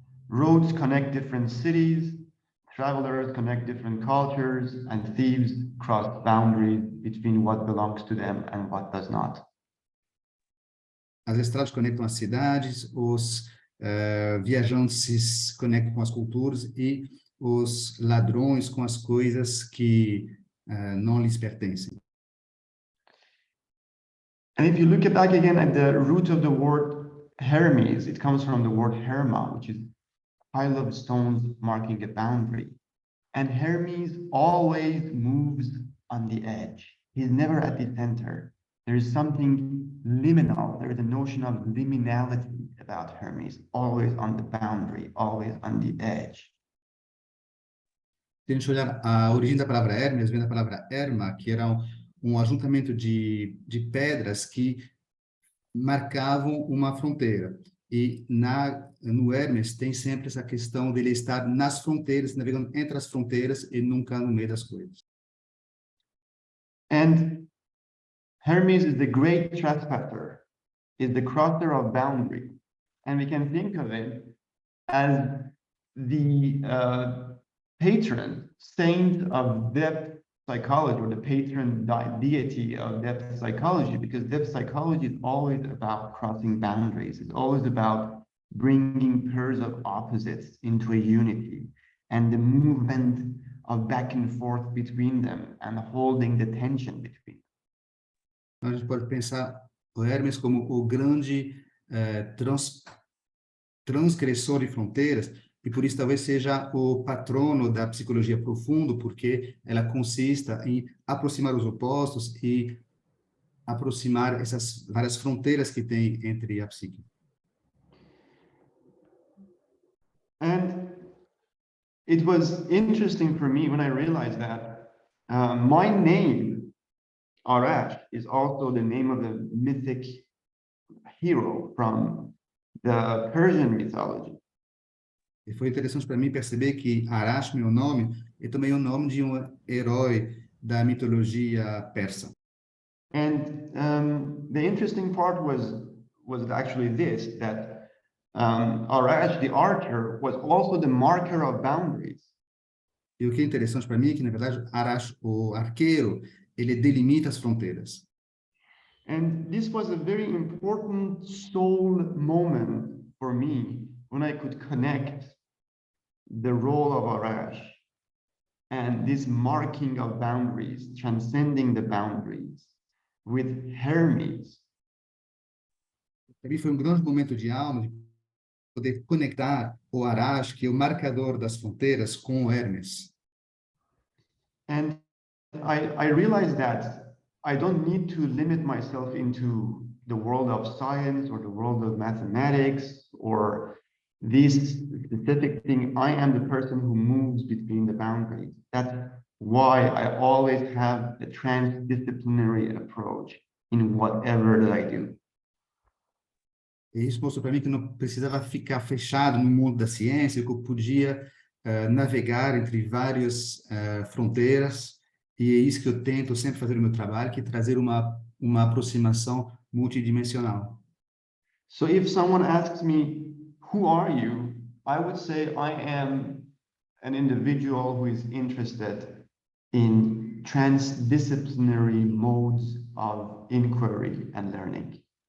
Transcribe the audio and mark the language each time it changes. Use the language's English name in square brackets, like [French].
[English] Roads connect different cities, travelers connect different cultures, and thieves cross boundaries between what belongs to them and what does not. [Portuguese] As estradas conectam as cidades, os viajantes se conectam com as culturas e os ladrões com as coisas que não lhes pertencem. [English] And if you look back again at the root of the word Hermes, it comes from the word herma, which is pile of stones marking a boundary. And Hermes always moves on the edge. He's never at the center. There is something liminal. There is a notion of liminality about Hermes, always on the boundary, always on the edge. [Portuguese] Se a gente olhar a origem da palavra Hermes, vem da palavra erma, que era um ajuntamento de pedras que marcavam uma fronteira. E no Hermes tem sempre essa questão dele estar nas fronteiras, navegando entre as fronteiras e nunca no meio das coisas. [English] And Hermes is the great trespasser, is the crosser of boundary. And we can think of it as the patron saint of depth psychology, or the patron deity of depth psychology, because depth psychology is always about crossing boundaries. It's always about bringing pairs of opposites into a unity and the movement of back and forth between them and holding the tension between them. [Portuguese] Então, a gente pode pensar o Hermes como o grande transgressor de fronteiras, e por isso talvez seja o patrono da psicologia profundo, porque ela consista em aproximar os opostos e aproximar essas várias fronteiras que tem entre a psique. [English] And it was interesting for me when I realized that my name, Arash, is also the name of a mythic hero from the Persian mythology. [Portuguese] E foi interessante para mim perceber que Arash, meu nome, é também o nome de um herói da mitologia persa. [English] And the interesting part was actually this, that Arash, the archer, was also the marker of boundaries. [Portuguese] E o que é interessante para mim é que, na verdade, Arash, o arqueiro, ele delimita as fronteiras. [English] And this was a very important soul moment for me when I could connect the role of Arash and this marking of boundaries, transcending the boundaries with Hermes. [Portuguese] Para mim foi grande momento de alma de poder conectar o Arash, que é o marcador das fronteiras, com o Hermes. [English] And I realized that I don't need to limit myself into the world of science or the world of mathematics or this specific thing. I am the person who moves between the boundaries. That's why I always have a transdisciplinary approach in whatever that I do. [Portuguese] E isso mostrou para mim que não precisava ficar fechado no mundo da ciência, que eu podia navegar entre várias fronteiras, e é isso que eu tento sempre fazer no meu trabalho, que é trazer uma aproximação multidimensional. [English] So if someone asks me, who are you? I would say I am an individual who is interested in transdisciplinary modes of inquiry and learning.